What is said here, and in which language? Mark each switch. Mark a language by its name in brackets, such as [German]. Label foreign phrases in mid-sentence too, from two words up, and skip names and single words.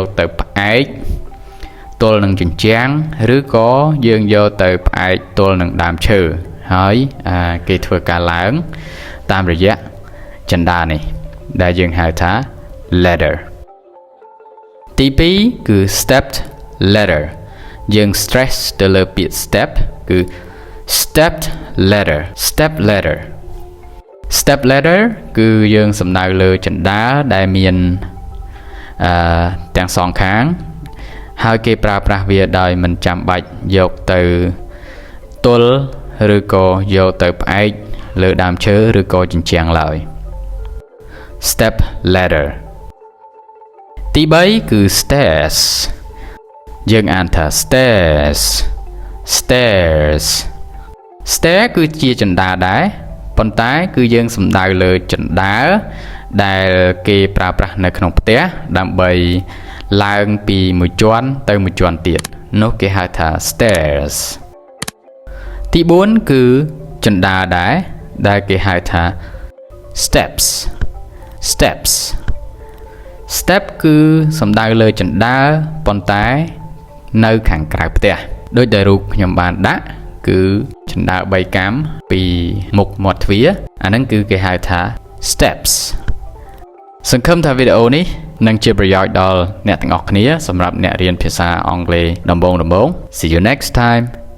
[Khmer] ទៅផ្អែកទល់នឹងជញ្ជាំងឬក៏យើងយកទៅផ្អែកទល់នឹងដើមឈើហើយគេធ្វើការឡើងតាមរយៈជណ្ដើរនេះដែលយើងហៅថា ladder ទី2គឺ stepped ladder យើង stress ទៅលើពាក្យ step គឺ [English] stepped ladder step ladder step ladder [Khmer] គឺយើងសំដៅលើជណ្ដើរដែលមាន ទាំងសងខាងហើយគេប្រើប្រាស់វាដោយមិនចាំបាច់យកទៅទល់ឬក៏យកទៅផ្អែកលើដើមឈើឬក៏ជញ្ជាំងឡើយ [English] step ladder [Khmer] ទី3គឺ stairs យើងអានថា [English] stairs stairs stair [Khmer] គឺជាជណ្ដើរដែរប៉ុន្តែគឺយើងសំដៅលើជណ្ដើរដែលគេប្រើប្រាស់នៅក្នុង ផ្ទះដើម្បីឡើងពីមួយជាន់ទៅមួយជាន់ទៀតនោះគេហៅថា stairs ទី4គឺ ជណ្ដើរដែរដែលគេហៅថា [English] steps steps step [Khmer] គឺសំដៅលើជណ្ដើរប៉ុន្តែនៅខាងក្រៅផ្ទះដូចដែលរូបខ្ញុំបានដាក់គឺជណ្ដើរ3កាំពីមុខមាត់ទ្វារអាហ្នឹងគឺគេហៅថា steps សង្ឃឹមថាវីដេអូនេះនឹងជាប្រយោជន៍ដល់អ្នកទាំងអស់គ្នាសម្រាប់អ្នករៀនភាសាអង់គ្លេសដំបូងៗ [English] See you next time